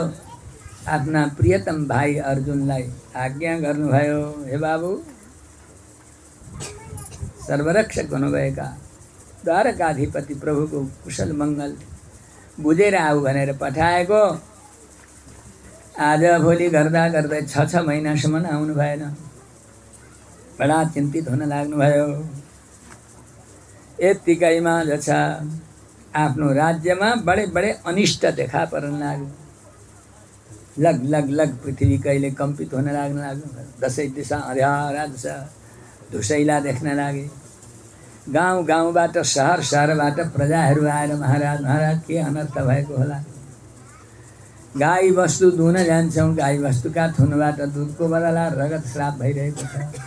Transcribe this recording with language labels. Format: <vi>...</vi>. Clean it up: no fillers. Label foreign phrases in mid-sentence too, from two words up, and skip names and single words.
<ne>आफ्ना प्रियतम भाइ अर्जुनलाई आज्ञा गर्नुभयो, हे बाबु, सर्वरक्षक हुनुभएका द्वारकाधिपति प्रभुको कुशल मङ्गल बुझेर आऊ भनेर पठाएको। आज भोलि गर्दा गर्दै 6 महिनासम्म आउनु भएन। बडा चिन्तित हुन लाग्नुभयो। यत्तिकैमा जो छ आफ्नो राज्यमा बडे बडे अनिष्ट देखा पर्न लाग्यो। लग लग लग पृथ्वी कहिले कम्पित हुन लाग्नुभयो। दसैँ दिशा अँध्यारा छ, धुसैला देख्न लागे। गाउँ गाउँबाट सहर सहरबाट प्रजाहरू आएर महाराज महाराज के अनर्थ भएको होला। गाई वस्तु दुहुन जान्छौँ, गाई वस्तुका थुनबाट दुधको बदला रगत श्राप भइरहेको छ।</ne>